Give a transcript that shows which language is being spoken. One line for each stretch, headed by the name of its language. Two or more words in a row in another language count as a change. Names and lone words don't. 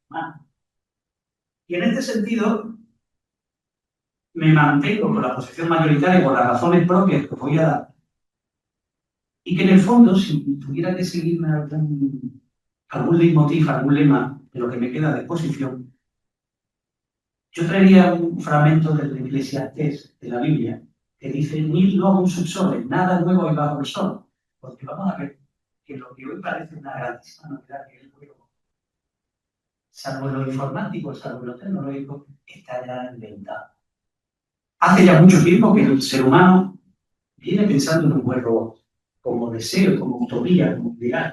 Spanish: Y en este sentido, me mantengo con la posición mayoritaria por las razones propias que voy a dar. Y que en el fondo, si tuviera que seguirme algún leitmotiv, algún lema de lo que me queda de posición, yo traería un fragmento del Eclesiastés de la Biblia que dice:
Latin: "Nil novum sub sole",
Spanish: nada nuevo y bajo el sol. Porque vamos a ver que lo que hoy parece una grandísima novedad, que es el juego, salvo lo informático, salvo lo tecnológico, está ya inventado. Hace ya mucho tiempo que el ser humano viene pensando en un buen robot, como deseo, como utopía, como ideal.